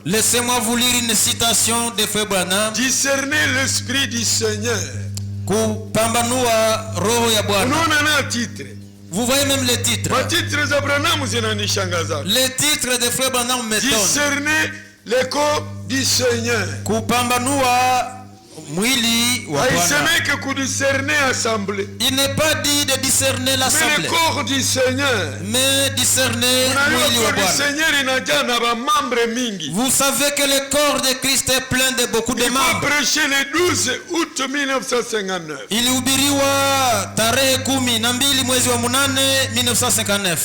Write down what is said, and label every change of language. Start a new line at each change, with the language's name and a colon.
French: Laissez-moi vous lire une citation de Frère Branham. Discerner l'esprit du Seigneur.
Swahili: Kupambanua roho ya Bwana. Unaona na titre.
French: Vous voyez même les titres.
Swahili: Ma titre za Branham zinanishangaza.
French: Les titres de Frère Branham m'étonnent. Discerner le corps du Seigneur.
Swahili: Kupambanua mwili wa Bwana. Haisemeke kudiscerner assemblée.
French: Il n'est pas dit de discerner l'assemblée. Mais le corps du Seigneur. Mais discerner
Swahili: mwili wa Bwana. Seigneur inajaa na membre mingi.
French: Vous savez que le corps de Christ est plein de beaucoup de membres. Il a prêché le 12 août 1959.
Swahili: Ilihubiriwa tarehe 12 mwezi wa 8 1959.